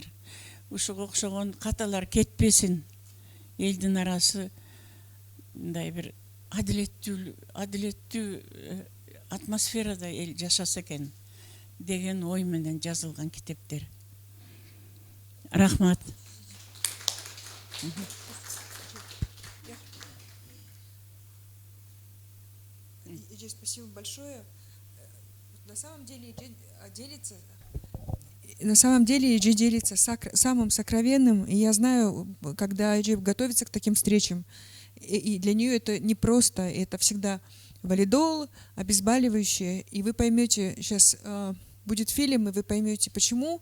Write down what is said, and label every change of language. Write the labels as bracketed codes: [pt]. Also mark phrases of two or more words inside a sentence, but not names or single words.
[ky] Ушуга окшогон каталар кетпесин. Элдин арасы мындай бир адилеттүү атмосферада эл жашаса экен деген ой менен жазылган китептер. Рахмат. [ru] Спасибо большое. На самом деле Эджи делится самым сокровенным, и я знаю, когда Эджи готовится к таким встречам, и для нее это не просто, это всегда валидол, обезболивающее, и вы поймете, сейчас будет фильм, и вы поймете, почему.